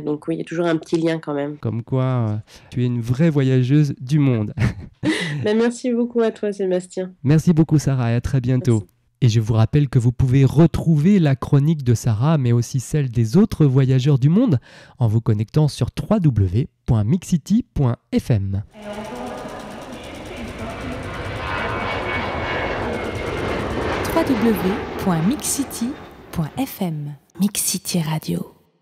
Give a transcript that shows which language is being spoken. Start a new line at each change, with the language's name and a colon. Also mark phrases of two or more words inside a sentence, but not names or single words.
French: Donc oui, il y a toujours un petit lien quand même. Comme quoi, tu es une vraie voyageuse du monde. Merci beaucoup à toi, Sébastien. Merci beaucoup, Sarah, et à très bientôt. Merci. Et je vous rappelle que vous pouvez retrouver la chronique de Sarah, mais aussi celle des autres voyageurs du monde, en vous connectant sur www.mixcity.fm. www.mixcity.fm Mix City Radio.